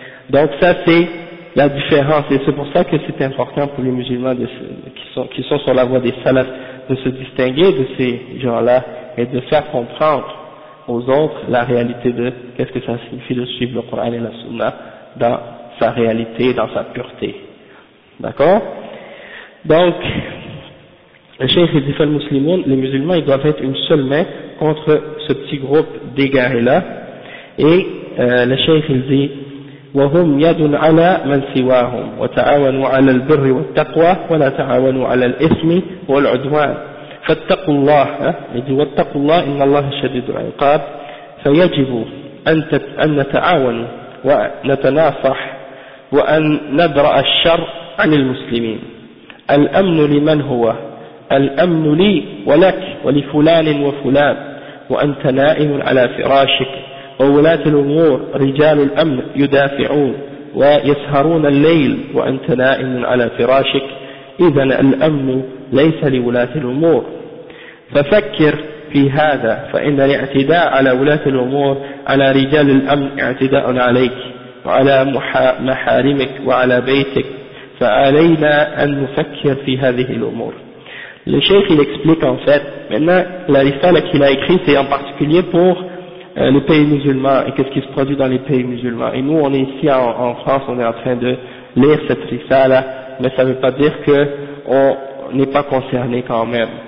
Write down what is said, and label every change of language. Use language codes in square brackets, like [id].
[fr] Donc ça, c'est la différence, et c'est pour ça que c'est important pour les musulmans qui sont sur la voie des salafs de se distinguer de ces gens-là et de faire comprendre aux autres la réalité de qu'est-ce que ça signifie de suivre le Coran et la Sunna dans sa réalité, dans sa pureté. D'accord? Donc, le cheikh dit, les musulmans, ils doivent être une seule main contre ce petit groupe d'égarés-là. Et le cheikh il dit [ar] وَهُمْ يَدٌ عَلَى مَنْ سِوَاهُمْ وَتَعَاوَنُوا عَلَى الْبِرِّ وَالتَّقْوَى وَلَا تَعَاوَنُوا عَلَى الْإِثْمِ وَالْعُدْوَانِ فَاتَّقُوا اللَّهَ يَدِي وَاتَّقُوا اللَّهَ إِنَّ اللَّهَ شَدِيدُ الْعِقَابِ فَيَجِبُ أَنْ نَتَعَاوَنُ وَنَتَنَاصَحْ وَأَنْ نَبْرَأَ الشَّرَّ عَنِ الْمُسْلِمِينَ الْأَمْنُ لِمَنْ هُوَ الْأَمْنُ لِي وَلَكْ وَلِفُلَانٍ وَفُلَانٍ وَأَنْتَ نَائِمٌ عَلَى فِرَاشِكَ وولاة الأمور رجال الأمن يدافعون ويسهرون الليل وأنت نائم على فراشك إذن الأمن ليس لولاة الأمور ففكر في هذا فإن الاعتداء على ولاة الأمور على رجال الأمن اعتداء عليك وعلى محارمك وعلى بيتك فعلينا أن نفكر في هذه الأمور. [fr] Le cheikh il explique en fait maintenant la risale qu'il a écrite c'est en particulier pour les pays musulmans et qu'est-ce qui se produit dans les pays musulmans. Et nous, on est ici en France, on est en train de lire cette risala, mais ça ne veut pas dire qu'on n'est pas concerné quand même.